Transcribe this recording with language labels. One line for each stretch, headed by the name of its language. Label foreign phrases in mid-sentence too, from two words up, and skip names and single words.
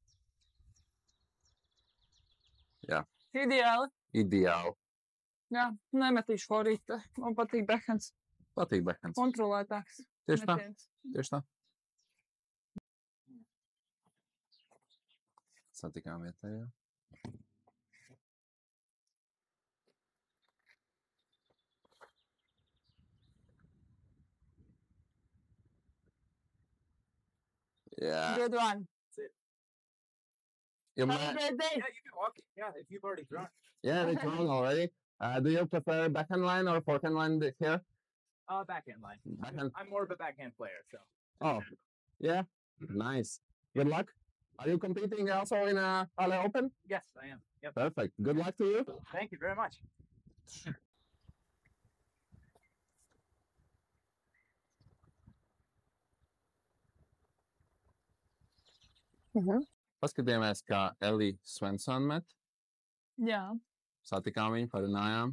Latvian: Jā, Ideāli. ideāli. Jā, nemetīšu forīti. Man patīk backhands. Patīk backhands. Kontrolētāks. Tieši tā. metiens. Tieši tā. Satikām vietējā.
English: Yeah. Good one. You Have a might, great day. Yeah, you can walk it. Yeah, if you've already drawn. yeah, they drawn already. Do you prefer backhand line or forehand line here? Backhand line. Backhand. I'm more of a backhand player, so. Oh, yeah. Nice. Good luck. Are you competing also in LA Open? Yes, I am. Yep. Perfect. Good luck to you. Thank you very much.
Latvian: Paskatījāmies, kā Elija Svensson met. Jā. Satikām viņu, parunājām.